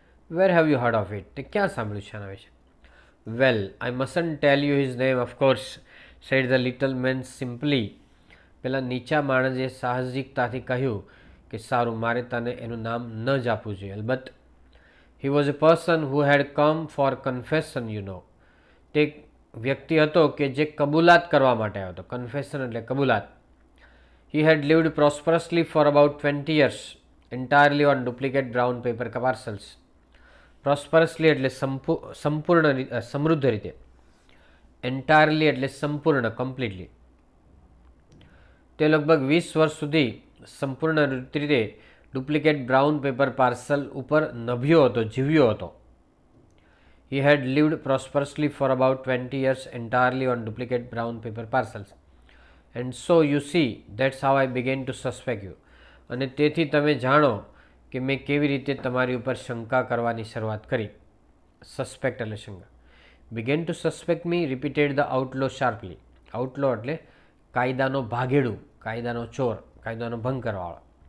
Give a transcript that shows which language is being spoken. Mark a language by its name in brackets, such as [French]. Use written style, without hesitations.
[English] where have you heard of it, [Gujarati] તે ક્યાં સાંભળ્યું છે આના વિશે? [English] Well I mustn't tell you his name of course, said the little man simply. [Gujarati] પેલા નીચા માણસે સાહજિકતાથી કહ્યું કે સારું મારે તને એનું નામ ન જ આપવું જોઈએ. અલબત્ત. [English] He was a person who had come for confession you know. [Gujarati] તે વ્યક્તિ હતો કે જે કબૂલાત કરવા માટે આવ્યો હતો. કન્ફેશન એટલે કબૂલાત. [English] He had lived prosperously for about 20 years, entirely on duplicate brown paper parcels. [Gujarati] Prosperously એટલે સંપૂર્ણ સમૃદ્ધ રીતે. Entirely એટલે સંપૂર્ણ, કમ્પ્લીટલી. તે લગભગ 20 વર્ષ સુધી સંપૂર્ણ રીતે ડુપ્લિકેટ બ્રાઉન પેપર પાર્સલ ઉપર નભ્યો હતો, જીવ્યો હતો. [English] He had lived prosperously for about 20 years entirely on duplicate brown paper parcels. And so you see, that's how I began to suspect you. [Gujarati] અને તેથી તમે જાણો કે મેં કેવી રીતે તમારી ઉપર શંકા કરવાની શરૂઆત કરી. સસ્પેક્ટ એટલે શંકા. [English] Began to suspect me, repeated the outlaw sharply. [Gujarati] આઉટલો એટલે કાયદાનો ભાગેડુ, કાયદાનો ચોર, કાયદાનો ભંગ કરવાવાળો.